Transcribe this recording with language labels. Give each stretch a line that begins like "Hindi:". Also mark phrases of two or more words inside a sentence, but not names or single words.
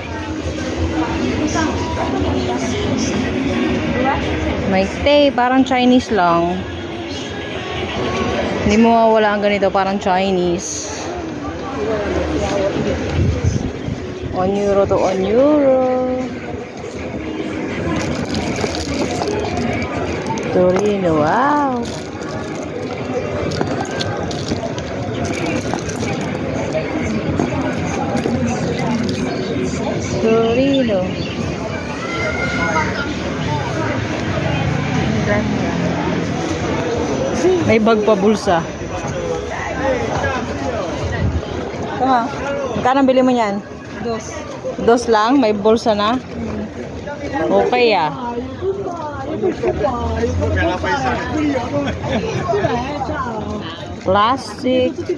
Filipino: May tay, parang Chinese lang. Hindi mo mawala ang ganito, parang Chinese.
English: €1 to €1.
Filipino: Torino, wow. Torino. May bag pa bulsa. Tama. Magkano bili mo niyan? Dos lang? May bulsa na? Okay ah. Plastic.